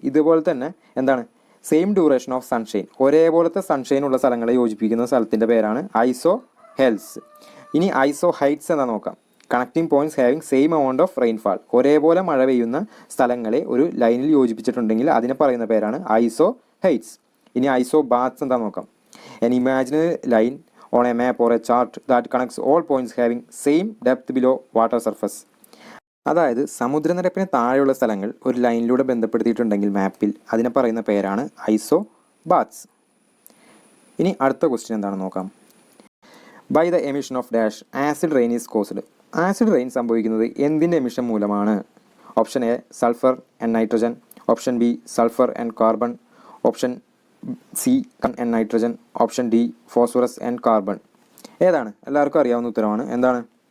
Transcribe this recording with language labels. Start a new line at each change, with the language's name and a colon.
Malayalam: ഇതുപോലെ തന്നെ
English: same duration of sunshine,
Malayalam: ഒരേപോലത്തെ സൺഷൈൻ ഉള്ള സ്ഥലങ്ങളെ യോജിപ്പിക്കുന്ന സ്ഥലത്തിൻ്റെ പേരാണ് ഐസോഹെൽസ്. ഇനി ഐസോഹൈറ്റ്സ് എന്താ നോക്കാം.
English: connecting points having same amount of rainfall,
Malayalam: ഒരേപോലെ മഴ പെയ്യുന്ന സ്ഥലങ്ങളെ ഒരു ലൈനിൽ യോജിപ്പിച്ചിട്ടുണ്ടെങ്കിൽ അതിനെ പറയുന്ന പേരാണ് ഐസോഹൈറ്റ്സ്. ഇനി ഐസോബാത്സ് എന്താ നോക്കാം.
English: an imaginary line on a map or a chart that connects all points having same depth below water surface.
Malayalam: അതായത് സമുദ്രനിരപ്പിന് താഴെയുള്ള സ്ഥലങ്ങൾ ഒരു ലൈനിലൂടെ ബന്ധപ്പെടുത്തിയിട്ടുണ്ടെങ്കിൽ മാപ്പിൽ അതിനെ പറയുന്ന പേരാണ് ഐസോബാത്സ്. ഇനി അടുത്ത ക്വസ്റ്റ്യൻ എന്താണെന്ന് നോക്കാം.
English: By the emission of dash acid rain is caused?
Malayalam: Acid rain സംഭവിക്കുന്നത് എന്തിൻ്റെ എമിഷൻ മൂലമാണ്? Option A sulphur and nitrogen, option B sulphur and carbon, option C and nitrogen, option D phosphorus and carbon. ഏതാണ്? എല്ലാവർക്കും അറിയാവുന്ന ഉത്തരമാണ്. എന്താണ്?